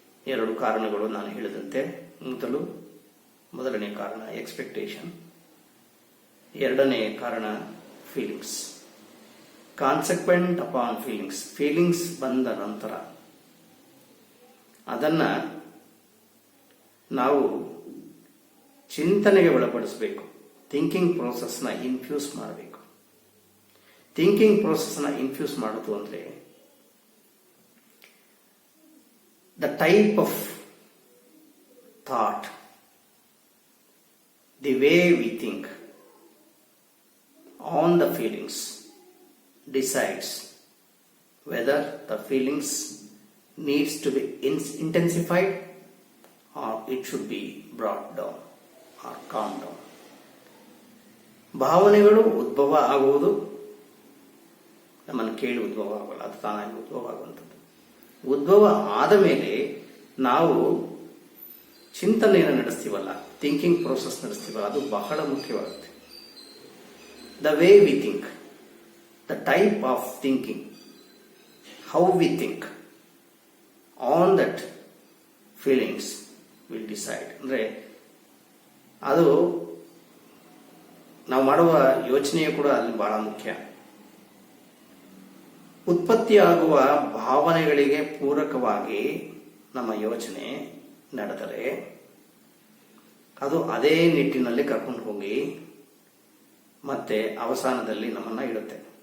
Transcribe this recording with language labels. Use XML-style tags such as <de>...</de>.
<kn>ಎರಡು ಕಾರಣಗಳು ನಾನು ಹೇಳಿದಂತೆ, ಮೊದಲನೇ ಕಾರಣ ಎಕ್ಸ್ಪೆಕ್ಟೇಷನ್, ಎರಡನೇ ಕಾರಣ ಫೀಲಿಂಗ್ಸ್.</kn> <en>Consequent upon feelings.</en> <kn>ಫೀಲಿಂಗ್ಸ್ ಬಂದ ನಂತರ ಅದನ್ನ ನಾವು ಚಿಂತನೆಗೆ ಒಳಪಡಿಸಬೇಕು. ಥಿಂಕಿಂಗ್ ಪ್ರೋಸೆಸ್ನ ಇನ್ಫ್ಯೂಸ್ ಮಾಡಬೇಕು. ಥಿಂಕಿಂಗ್ ಪ್ರೋಸೆಸ್ನ ಇನ್ಫ್ಯೂಸ್ ಮಾಡೋದು ಅಂದರೆ</kn> <en>The type of thought, the way we think on the feelings decides whether the feelings needs to be intensified or it should be brought down or calmed down.</en> <kn>ಭಾವನೆಗಳು ಉದ್ಭವ ಆಗುವುದು ನಮ್ಮನ್ನು ಕೇಳಿ ಉದ್ಭವ ಆಗಲ್ಲ, ಅದು ತಾನಾಗಿ ಉದ್ಭವ ಆಗುವಂಥದ್ದು. ಉದ್ಭವ ಆದ ಮೇಲೆ ನಾವು ಚಿಂತನೆಯನ್ನು ನಡೆಸ್ತೀವಲ್ಲ, ಥಿಂಕಿಂಗ್ ಪ್ರೋಸೆಸ್ ನಡೆಸ್ತೀವಲ್ಲ, ಅದು ಬಹಳ ಮುಖ್ಯವಾಗುತ್ತೆ.</kn> <en>The way we think, the type of thinking, how we think on that feelings will decide.</en> <kn>ಅಂದರೆ ಅದು ನಾವು ಮಾಡುವ ಯೋಚನೆಯು ಕೂಡ ಅಲ್ಲಿ ಬಹಳ ಮುಖ್ಯ. ಉತ್ಪತ್ತಿಯಾಗುವ ಭಾವನೆಗಳಿಗೆ ಪೂರಕವಾಗಿ ನಮ್ಮ ಯೋಚನೆ ನಡೆದರೆ ಅದು ಅದೇ ನಿಟ್ಟಿನಲ್ಲಿ ಕರ್ಕೊಂಡು ಹೋಗಿ ಮತ್ತೆ ಅವಸಾನದಲ್ಲಿ ನಮ್ಮನ್ನ ಇಡುತ್ತೆ.</kn>